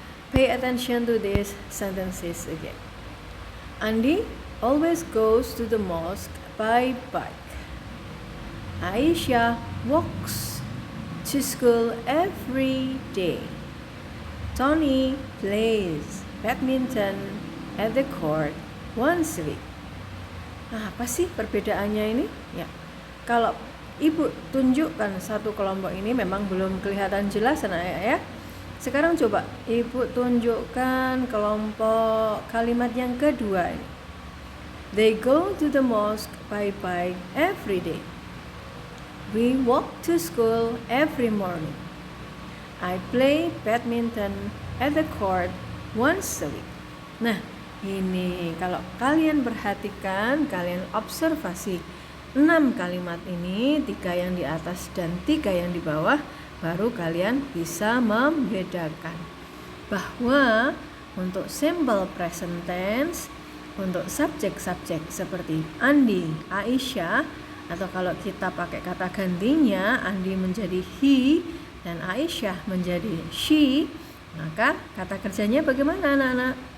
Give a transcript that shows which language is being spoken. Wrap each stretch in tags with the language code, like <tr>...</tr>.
<en>Pay attention to these sentences again. Andi always goes to the mosque by bike. Aisyah walks to school every day. Tony plays badminton at the court once a week.</en> <id>Nah, apa sih perbedaannya ini? Ya, kalau ibu tunjukkan satu kelompok ini memang belum kelihatan jelas anak ya. Sekarang coba ibu tunjukkan kelompok kalimat yang kedua ini.</id> <en>They go to the mosque by bike every day. We walk to school every morning. I play badminton at the court once a week.</en> <id>Nah, ini kalau kalian perhatikan, kalian observasi 6 kalimat ini, 3 yang di atas dan 3 yang di bawah, baru kalian bisa membedakan bahwa untuk simple present tense, untuk subjek-subjek seperti Andi, Aisyah, atau kalau kita pakai kata gantinya, Andi menjadi he dan Aisyah menjadi she, maka kata kerjanya bagaimana anak-anak?</id>